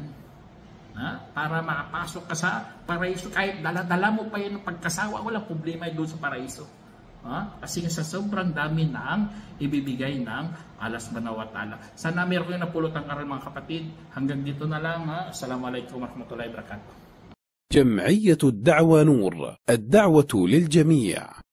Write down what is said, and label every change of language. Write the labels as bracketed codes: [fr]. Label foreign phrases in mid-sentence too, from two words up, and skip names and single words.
[tl] Para makapasok ka sa paraiso. Kahit dala-dala mo pa yan ng pagkasawa, walang problema doon sa paraiso. Kasi sa sobrang dami ng ibibigay ng [ar] الله سبحانه وتعالى. [tl] Sana meron kayo napulot ang aral mga kapatid. Hanggang dito na lang. [ar] السلام عليكم ورحمة الله وبركاته. جمعية الدعوة نور، الدعوة للجميع.